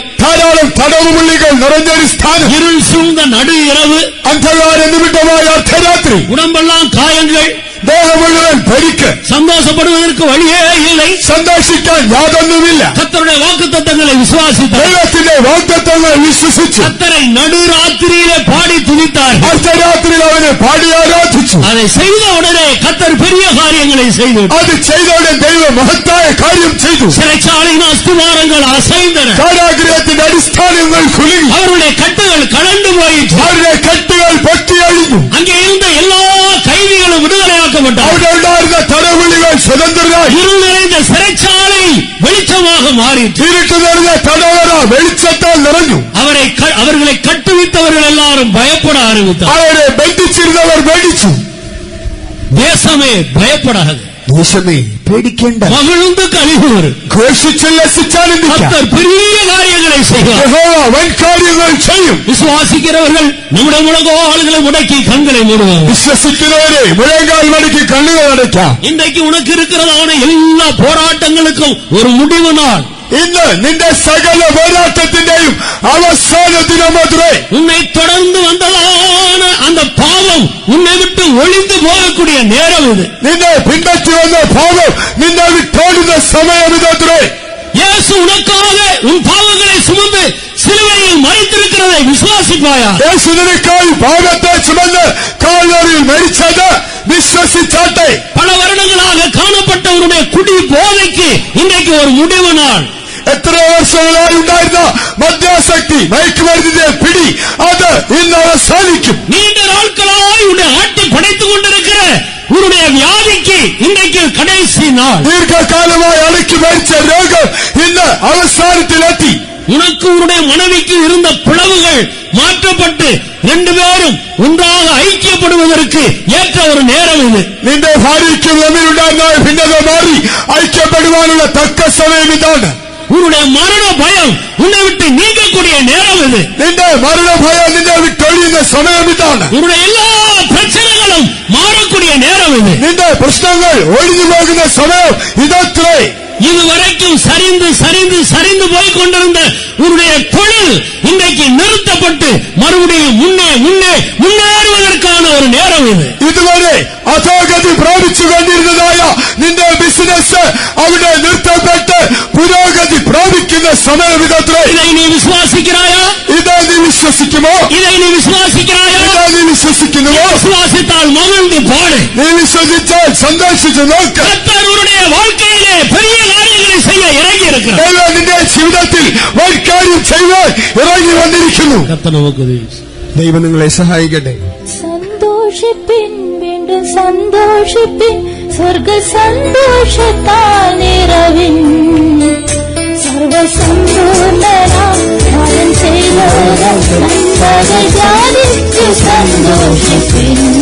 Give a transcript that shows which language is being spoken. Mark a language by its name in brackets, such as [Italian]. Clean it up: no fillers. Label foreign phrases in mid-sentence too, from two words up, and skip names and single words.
[Malayalam] ധാരാളം തടവുപുള്ളികൾ നിറഞ്ഞൊരു സ്ഥാനം, [Tamil] இருள் சூழ்ந்த நடு இரவு, [Malayalam] അന്ധകാര നിമിത്തമായ അർദ്ധരാത്രി, [Tamil] உடம்பெல்லாம் காயங்கள், [Malayalam] ദേഹം മുഴുവൻ പരിക്ക്, [Tamil] சந்தோஷப்படுவதற்கு வழியே இல்லை. [Malayalam] സന്തോഷിക്കാൻ യാതൊന്നുമില്ല. [Tamil] கர்த்தருடைய வாக்குத்தத்தங்களை விசுவாசித்தார். [Malayalam] ദൈവത്തിന്റെ വാഗ്ദത്തങ്ങൾ വിശ്വസിച്ചു. [Tamil] கர்த்தரை நடுராத்திரியிலே பாடி துதித்தார்கள். [Malayalam] അർദ്ധരാത്രിയിൽ അവനെ പാടി ആരാധിച്ചു. [Tamil] அதை செய்த உடனே கர்த்தர் பெரிய காரியங்களை செய்து [Malayalam] അത് ചെയ്തോടെ ദൈവം മഹത്തായ കാര്യം ചെയ്തു. [Tamil] சிறைச்சாலையின் அஸ்திவாரங்கள் அசைந்தன. [Malayalam] കാരാഗൃഹത്തിന്റെ അടിസ്ഥാനങ്ങൾ കുലുങ്ങി. [Tamil] அவருடைய கட்டுகள் கலண்டு போயிற்று. [Malayalam] അവരുടെ കെട്ടുകൾ പൊട്ടിയഴിഞ്ഞു. [Tamil] அங்கே இருந்த எல்லா கைதிகளும் விடுதலையாக்கப்பட்டார். [Malayalam] അവിടെ ഉണ്ടായിരുന്ന തടവുള്ളികൾ സ്വതന്ത്രരായി. [Tamil] இருள் நிறைந்த சிறைச்சாலை வெளிச்சமாக மாறிற்று. [Malayalam] ഇരുട്ട് നിറഞ്ഞ തടവറ വെളിച്ചത്താൽ നിറഞ്ഞു. [Tamil] அவர்களை கட்டுவித்தவர்கள் எல்லாரும் பயப்பட ஆரம்பித்தார். [Malayalam] അവരെ ബന്ധിച്ചിരുന്നവർ പേടിച്ചു. [Tamil] தேசமே பயப்படாது. [Malayalam] ദേശമേ പേടിക്കേണ്ട, [Tamil] மகிழ்ந்து கலிகூர். [Malayalam] ഘോഷിച്ചുല്ലസിച്ചാനന്ദിക്കാം. [Tamil] கர்த்தர் பெரிய காரியங்களை செய்வார். [Malayalam] യഹോവ വൻ കാര്യങ്ങൾ ചെയ്യും. [Tamil] விசுவாசிக்கிறவர்கள் நம்முடைய முழங்கால்களை முடக்கி கண்களை மூடுவார்கள். [Malayalam] വിശ്വസിക്കുന്നവരെ മുഴങ്കാൽ മടക്കി കണ്ണുകൾ അടയ്ക്കാം. [Tamil] இன்றைக்கு உனக்கு இருக்கிறதான எல்லா போராட்டங்களுக்கும் ஒரு முடிவு நாள். [Malayalam] ഇന്ന് നിന്റെ സകല പോരാട്ടത്തിന്റെയും അവസാന ദിനമത്രേ. [Tamil] உன்னை தொடர்ந்து வந்ததான அந்த பாவம் உன்னை விட்டு ஒழிந்து போகக்கூடிய நேரம் இது. [Malayalam] നിന്നെ പിൻപറ്റി വന്ന പാപം നിന്നെ വിട്ടോടുന്ന സമയം ഇതത്രേ. [Tamil] இயேசு உனக்காக உன் பாவங்களை சுமந்து சிலுவையில் மரித்திருக்கிறதை விசுவாசிப்பாயா? [Malayalam] യേശു നിനക്കായി പാപത്തെ ചുമന്ന് കാൽവരിയിൽ മരിച്ചത് വിശ്വസിച്ചാട്ടെ. [Tamil] பல வருடங்களாக காணப்பட்ட உன்னுடைய குடி போதைக்கு இன்றைக்கு ஒரு முடிவு நாள். [Malayalam] എത്രയോ വർഷങ്ങളായി ഉണ്ടായിരുന്ന മദ്യാസക്തി, മയക്കുമരുന്നിന്റെ പിടി, അത് ഇന്ന് അവസാനിക്കും. [Tamil] நீண்ட நாட்களாய் உன்னை ஆட்டி படைத்துக் கொண்டிருக்கிற உன்னுடைய வியாதிக்கு இன்றைக்கு கடைசி நாள். [Malayalam] ദീർഘകാലമായി അടക്കി മരിച്ച രോഗം ഇന്ന് അവസാനത്തിലെത്തി. [Tamil] உனக்கு உன்னுடைய மனைவிக்கு இருந்த பிளவுகள் மாற்றப்பட்டு 2 பேரும் ஒன்றாக ஐக்கியப்படுவதற்கு ஏற்ற ஒரு நேரம் இது. [Malayalam] നിന്റെ ഭാര്യയ്ക്കും തമ്മിലുണ്ടായിരുന്ന ഭിന്നത മാറി ഐക്യപ്പെടുവാനുള്ള തക്ക സമയം ഇതാണ്. [Tamil] உன்னுடைய மரண பயம் உன்னை விட்டு நீங்கக்கூடிய நேரம் இது. [Malayalam] നിന്റെ മരണഭയം നിന്നെ വിട്ടൊഴിയുന്ന സമയം ഇതാണ്. [Tamil] உன்னுடைய எல்லா பிரச்சனைகளும் மாறக்கூடிய நேரம் இது. [Malayalam] നിന്റെ പ്രശ്നങ്ങൾ ഒഴിഞ്ഞു പോകുന്ന സമയം ഇതത്രേ. [Tamil] இதுவரைக்கும் சரிந்து சரிந்து சரிந்து போய் கொண்டிருந்த உன்னுடைய தொழில் இன்றைக்கு நிறுத்தப்பட்டு மறுபடியும் முன்னே முன்னே முன்னேறுவதற்கான ஒரு நேரம் இது. [Malayalam] ഇതുവരെ അധോഗതി പ്രാപിച്ചുകൊണ്ടിരുന്നതായ നിന്റെ ബിസിനസ് അവിടെ നിർത്തപ്പെട്ട് പുരോഗതി പ്രാപിക്കുന്ന സമയം ഇതത്രേ. [Tamil] இதை நீ விசுவாசிக்கிறாயா? [Malayalam] ഇതാ നീ വിശ്വസിക്കുമോ? [Tamil] இதை நீ விசுவாசிக்கிறாயா? [Malayalam] ഇതാ നീ വിശ്വസിക്കുന്നുവോ? [Tamil] விசுவாசித்தால் மகிழ்ந்து பாடு. [Malayalam] നീ വിശ്വസിച്ചാൽ സന്തോഷിച്ചു നോക്ക്. [Tamil] கர்த்தர் உன்னுடைய வாழ்க்கையிலே பெரிய காரியங்களை செய்ய இறங்கி இருக்கிறார். [Malayalam] ദൈവം നിന്റെ ജീവിതത്തിൽ വൻ കാര്യം ചെയ്യുവാൻ ഇറങ്ങി വന്നിരിക്കുന്നു. [Tamil] கர்த்தர் நமக்கு உதவி. [Malayalam] ദൈവം നിങ്ങളെ സഹായിക്കട്ടെ. സന്തോഷിപ്പിൻ, വീണ്ടും സന്തോഷിപ്പിൻ, സ്വർഗ സന്തോഷത്താൽ നിറവിൻ. സർവസമ്പൂർണ്ണനാം ഫലം ചെയ്തോരം നന്മകൾ ധ്യാനിച്ചു സന്തോഷിപ്പിൻ.